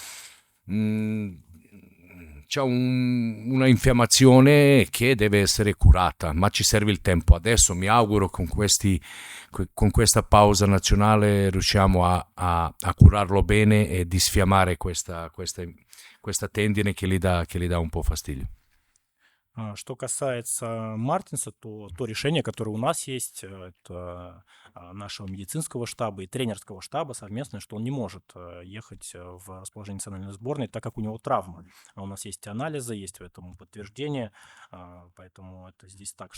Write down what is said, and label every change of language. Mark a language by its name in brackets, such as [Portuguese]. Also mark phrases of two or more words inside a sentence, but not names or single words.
[Italian] C'è una infiammazione che deve essere curata, ma ci serve il tempo. Adesso mi auguro con questa pausa nazionale riusciamo a curarlo bene e disfiammare questa tendine che gli dà un po' fastidio. [Russian] Что касается Мартинса, то решение, которое у нас есть, это нашего медицинского штаба и тренерского штаба совместное, что он не может ехать в расположение национальной сборной, так как у него травма. У нас есть анализы, есть в этом подтверждение, поэтому это здесь так.